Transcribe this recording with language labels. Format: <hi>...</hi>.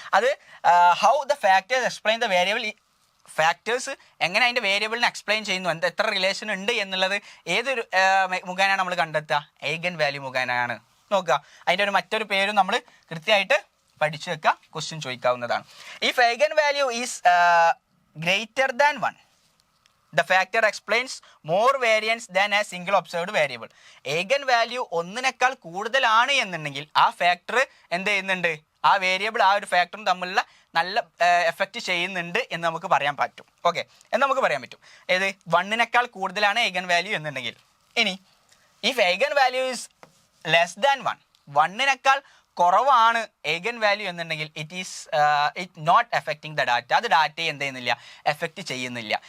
<ml>അത്</ml> <en>how the factors explain the variable,</en> <ml>factors എങ്ങനെ അതിൻ്റെ വേരിയബിളിനെ എക്സ്പ്ലെയിൻ ചെയ്യുന്നു, എത്ര റിലേഷൻ ഉണ്ട് എന്നുള്ളത് ഏതൊരു മുഖേനയാണ് നമ്മൾ കണ്ടെത്തുക, ഏഗൻ വാല്യൂ മുഖേനയാണ്. നോക്കുക, അതിൻ്റെ മറ്റൊരു പേരും നമ്മൾ കൃത്യമായിട്ട് പഠിച്ചു വെക്കുക, ക്വസ്റ്റ്യൻ ചോദിക്കാവുന്നതാണ്.</ml> <en>If eigen value is greater than 1, the factor explains more variance than a single observed variable.</en> <ml>ഏഗൻ value 1നേക്കാൾ കൂടുതലാണ് എന്നുണ്ടെങ്കിൽ ആ ഫാക്ടർ എന്ത് ചെയ്യുന്നുണ്ട്, ആ വേരിയബിൾ ആ ഒരു ഫാക്ടറും തമ്മിലുള്ള നല്ല എഫക്റ്റ് ചെയ്യുന്നുണ്ട് എന്ന് നമുക്ക് പറയാൻ പറ്റും. ഓക്കെ, എന്ന് നമുക്ക് പറയാൻ പറ്റും. ഏത് 1നേക്കാൾ കൂടുതലാണ് ഏഗൻ വാല്യൂ എന്നുണ്ടെങ്കിൽ. ഇനി</ml> <en>if eigen value is less than</en> <ml>1നേക്കാൾ കുറവാണ് ഏഗൻ വാല്യൂ എന്നുണ്ടെങ്കിൽ</ml> <en>it not affecting the data,</en> <ml>അത് ഡാറ്റയെ എന്ത് ചെയ്യുന്നില്ല, എഫക്റ്റ് ചെയ്യുന്നില്ല.</ml>